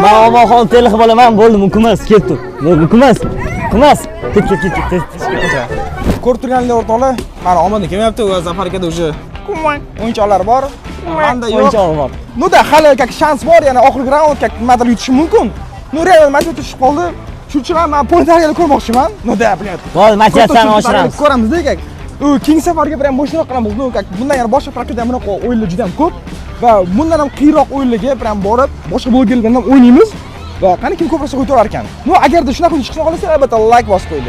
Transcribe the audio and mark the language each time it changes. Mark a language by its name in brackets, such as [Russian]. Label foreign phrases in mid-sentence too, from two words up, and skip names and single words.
[Uzbek] Men omonxon telix bo'laman, bo'ldi, mumkin emas, ketdi. Mumkin emas. Ket. Ko'rib turganlar o'rtoqlar, mana omonda kelmayapti va Zafar akada o'sha o'yinchoqlar bor. Menda yo'q. O'yinchoq bor. No da hali shans bor, yana oxirgi raund nimadir yutishim mumkin. No, [English] real match [Uzbek] tushib qoldi. Shuning uchun ham men pointlarga ko'rmoqchiman. No da, bilyapti. Bo'ldi, motivatsiyani oshiramiz. Ko'ramiz kak. U keyingi safarga ham boshqa qilamiz. No, kak bundan yana boshqa praktikada bunaqa o'yinlar juda ham ko'p va bundan ham qiyinroq o'yinlarga ham borib, boshqa blogerlar bilan ham o'ynaymiz. Va qani kim ko'proq o'ynar ekan. No, agarda shunaqa chiqsa xohlasanglar, albatta like bosib qo'yinglar.